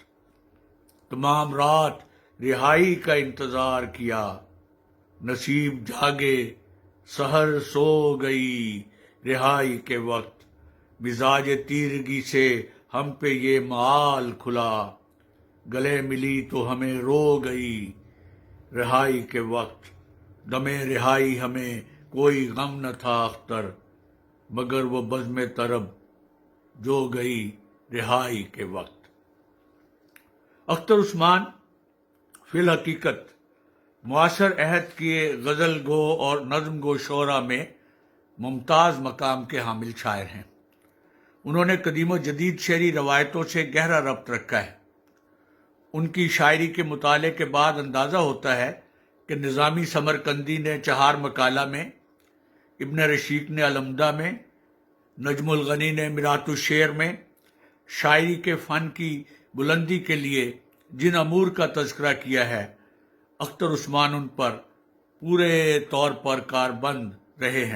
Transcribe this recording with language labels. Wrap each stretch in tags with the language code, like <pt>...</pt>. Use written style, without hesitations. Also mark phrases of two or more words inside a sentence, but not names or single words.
<ur>تمام رات رہائی کا انتظار کیا، نصیب جاگے سحر سو گئی رہائی کے وقت، مزاج تیرگی سے ہم پہ یہ مال کھلا، گلے ملی تو ہمیں رو گئی رہائی کے وقت، دمے رہائی ہمیں کوئی غم نہ تھا اختر، مگر وہ بزم طرب جو گئی رہائی کے وقت. اختر عثمان فی الحقیقت معاصر عہد کے غزل گو اور نظم گو شعرا میں ممتاز مقام کے حامل شاعر ہیں. انہوں نے قدیم و جدید شعری روایتوں سے گہرا ربط رکھا ہے۔ ان کی شاعری کے مطالعے کے بعد اندازہ ہوتا ہے کہ نظامی سمرقندی نے چہار مکالہ میں، ابن رشید نے العمدہ میں، نجم الغنی نے مرات الشعر میں شاعری کے فن کی بلندی کے لیے جن امور کا تذکرہ کیا ہے، اختر عثمان ان پر پورے طور پر کاربند رہے ہیں۔</ur>